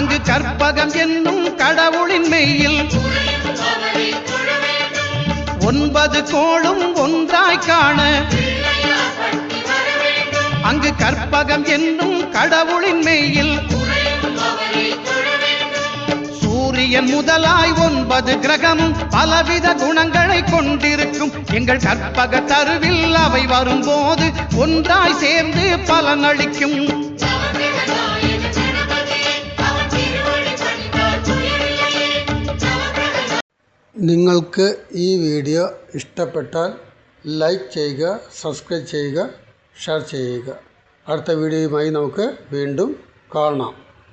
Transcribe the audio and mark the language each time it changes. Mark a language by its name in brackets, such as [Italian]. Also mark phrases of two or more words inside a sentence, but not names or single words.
[Tamil] கற்பகம் என்னும் கடவுளின் மெய்யில் 9 கோளும் ஒன்றாய் காண அங்கு கற்பகம் என்னும் கடவுளின் மெய்யில் சூரியன் முதலாய் 9 கிரகமும் பலவித குணங்களை கொண்டிருக்கும் எங்கள் கற்பக தருவில் அவை வரும்போது ஒன்றாய் சேர்ந்து பலனளிக்கும். [Malayalam] നിങ്ങൾക്ക് ഈ വീഡിയോ ഇഷ്ടപ്പെട്ടാൽ ലൈക്ക് ചെയ്യുക, സബ്സ്ക്രൈബ് ചെയ്യുക, ഷെയർ ചെയ്യുക. അടുത്ത വീഡിയോയുമായി നമുക്ക് വീണ്ടും കാണാം.